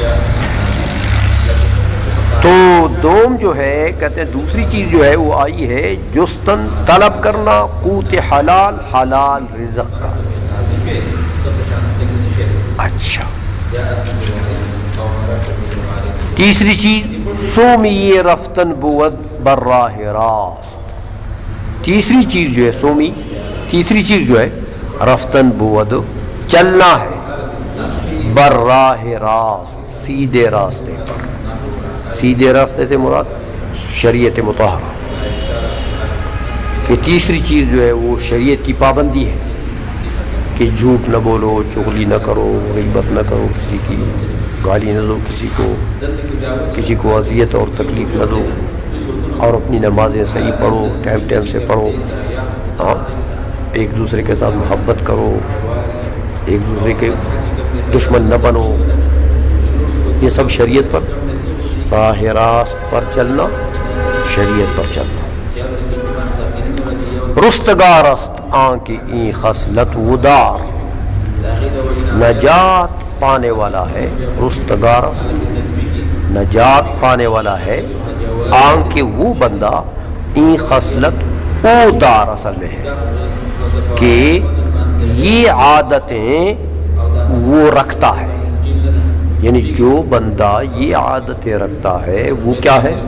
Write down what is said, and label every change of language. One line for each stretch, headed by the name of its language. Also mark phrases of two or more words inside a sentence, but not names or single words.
Urdu: تو دوم جو ہے کہتے ہیں دوسری چیز جو ہے وہ آئی ہے جستن، طلب کرنا قوت حلال، حلال رزق کا. اچھا تیسری چیز
Persian: سومی رفتن بود بر راہ راست،
Urdu: تیسری چیز جو ہے سومی، تیسری چیز جو ہے
Persian: رفتن بود
Urdu: چلنا ہے،
Persian: بر راہ راست
Urdu: سیدھے راستے پر. سیدھے راستے سے مراد شریعت مطہرہ، کہ تیسری چیز جو ہے وہ شریعت کی پابندی ہے کہ جھوٹ نہ بولو، چغلی نہ کرو، غیبت نہ کرو، کسی کی گالی نہ دو، کسی کو اذیت اور تکلیف نہ دو، اور اپنی نمازیں صحیح پڑھو، ٹائم ٹائم سے پڑھو. ہاں ایک دوسرے کے ساتھ محبت کرو، ایک دوسرے کے دشمن نہ بنو. یہ سب شریعت پر،
Persian: راہ راست
Urdu: پر چلنا، شریعت پر چلنا.
Persian: رستگار است آنکہ این خصلت ودار،
Urdu: نجات پانے والا ہے.
Persian: رستگار است
Urdu: نجات پانے والا ہے آنکہ وہ بندہ
Persian: این خصلت او دار
Urdu: اصل میں ہے کہ یہ عادتیں وہ رکھتا ہے، یعنی جو بندہ یہ عادتیں رکھتا ہے وہ کیا ہے؟